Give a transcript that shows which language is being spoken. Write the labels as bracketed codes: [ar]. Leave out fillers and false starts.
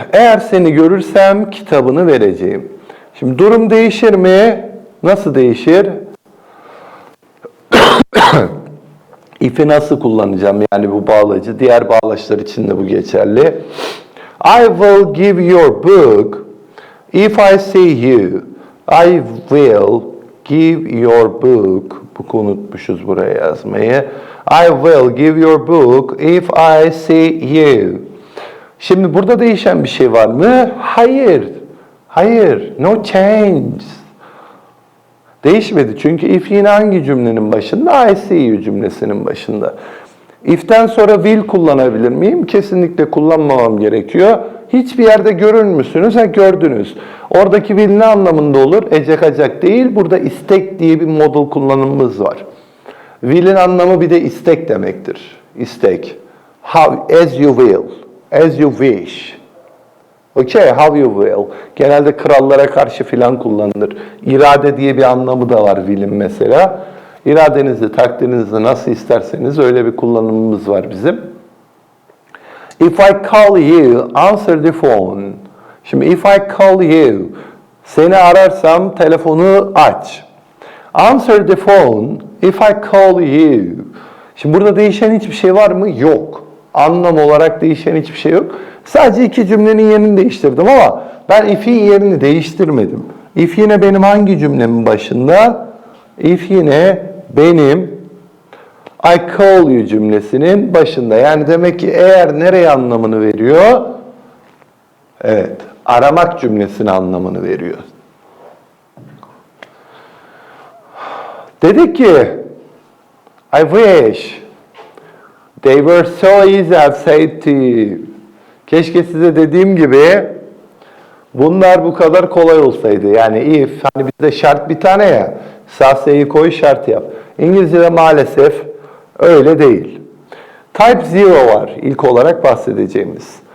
[tr] Eğer seni görürsem kitabını vereceğim. Şimdi durum değişir mi? Nasıl değişir? If'i nasıl kullanacağım? Yani bu bağlacı. Diğer bağlaçlar için de bu geçerli. [en] I will give your book if I see you. I will give your book. [tr] Book'u unutmuşuz buraya yazmayı. [en] I will give your book if I see you. [tr] Şimdi burada değişen bir şey var mı? Hayır. [en] No change. [tr] Değişmedi. Çünkü if yine hangi cümlenin başında? [en] I see you [tr] cümlesinin başında. If'ten sonra will kullanabilir miyim? Kesinlikle kullanmamam gerekiyor. Hiçbir yerde görür müsünüz? Gördünüz. Oradaki will ne anlamında olur? Ecek acak değil. Burada istek diye bir model kullanımımız var. Will'in anlamı bir de istek demektir. İstek. [en] How, as you will. As you wish. Okay, how you will. [tr] Genelde krallara karşı filan kullanılır. İrade diye bir anlamı da var will'in mesela. İradenizi, takdirinizi nasıl isterseniz öyle bir kullanımımız var bizim. [en] If I call you, answer the phone. [tr] Şimdi [en] if I call you, [tr] seni ararsam telefonu aç. [en] Answer the phone if I call you. [tr] Şimdi burada değişen hiçbir şey var mı? Yok. Anlam olarak değişen hiçbir şey yok. Sadece iki cümlenin yerini değiştirdim ama ben if'in yerini değiştirmedim. If yine benim hangi cümlemin başında? If yine benim [en] I call you [tr] cümlesinin başında. Yani demek ki eğer nereye anlamını veriyor? Evet, aramak cümlesinin anlamını veriyor. Dedik ki [en] I wish They were so easy, I've said to you. [tr] Keşke size dediğim gibi bunlar bu kadar kolay olsaydı. Yani if, hani bizde şart bir tane ya. Sahseyi koy, şart yap. İngilizce'de maalesef öyle değil. Type 0 var ilk olarak bahsedeceğimiz.